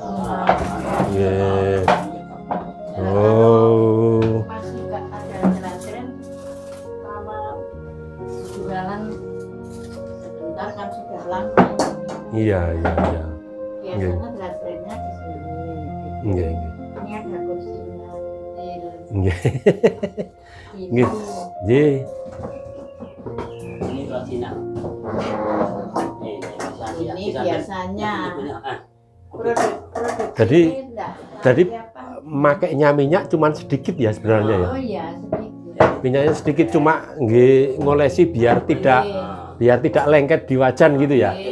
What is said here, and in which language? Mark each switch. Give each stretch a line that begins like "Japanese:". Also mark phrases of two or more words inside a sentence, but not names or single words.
Indonesian: Nggih. Oh. Masih juga ada jalan-jalan sama jualan sebentar kan sudah lama. Iya, iya, iya. Biasanya jalan-jalannya di sini. Nggih, nggih. Ini ada kursinya kecil. Nggih. Gitu. Nggih. Nggih. Ini kelas Cina. Ini biasanya produk Jadi- ini enggak jadi apa. Makainya minyak cuman sedikit ya sebenarnya ya. Oh iya sedikit. Minyaknya sedikit cuma nggih ngolesi biar tidak lengket di wajan gitu ya.